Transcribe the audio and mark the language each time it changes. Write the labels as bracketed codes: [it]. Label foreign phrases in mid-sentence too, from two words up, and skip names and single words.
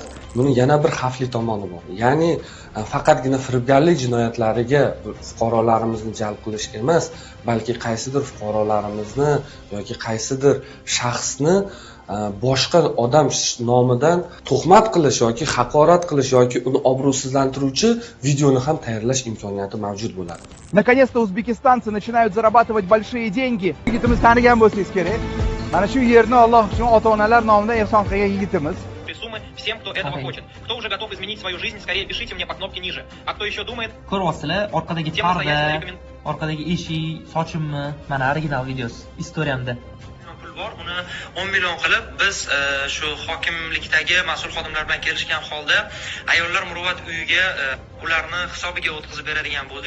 [uz] Buning yana bir xavfli tomoni bor. Ya'ni faqatgina firibgarlik jinoyatlariga fuqarolarimizni jalb qilish emas, balki qaysidir fuqarolarimizni yoki qaysidir shaxsni boshqa odam nomidan tuhmat qilish yoki haqorat qilish yoki uni obro'sizlantiruvchi videoni ham tayyorlash imkoniyati mavjud bo'ladi. [ru] Наконец-то узбекистанцы начинают зарабатывать большие деньги. [uz] Yigitimiz tanigan bo'lsangiz kerak. Mana shu yerni Alloh uchun ota-onalar nomidan ehson qilgan yigitimiz. [ru] Суммы всем, кто этого хочет. Кто уже готов изменить свою жизнь, скорее пишите мне по кнопке ниже. А кто еще думает... [uz] Ko'ryapsizlar, orqadagi parda, orqadagi eshik, sochimmi, mana original videosi, istoriyamda. Pul bor, uni 10 million qilib biz shu hokimlikdagi mas'ul xodimlar bilan kelishgan holda ayollar muruvvat uyiga ularni hisobiga o'tkazib beradigan bo'ldik.